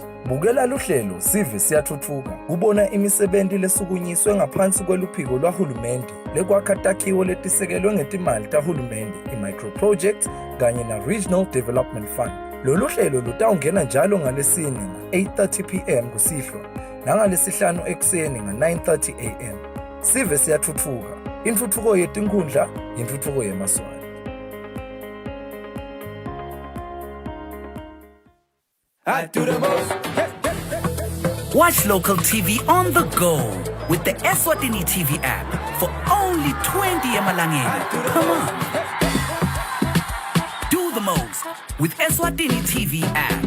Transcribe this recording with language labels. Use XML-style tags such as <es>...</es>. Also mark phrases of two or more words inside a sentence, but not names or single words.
<ss>Bukela luhlelo sive siyathuthuka kubona imisebenzi lesukunyiswe ngaphansi kweluphiko lwahulumende lekwakha takhiwo letisekelwe ngetimali tahulumende i-microprojects kanye na-Regional Development Fund. Lolu hlelo lutawungena njalo ngalesine nga-8:30 p.m. kusihlwa nangalesihlanu ekuseni nga-9:30 a.m. Sive siyathuthuka, intuthuko yetinkhundla, intuthuko yemaswali.</ss> <en>I do the most. Watch local TV on the go with the Eswatini TV app for only 20 emalangeni per month. Do the most with Eswatini TV app.</en>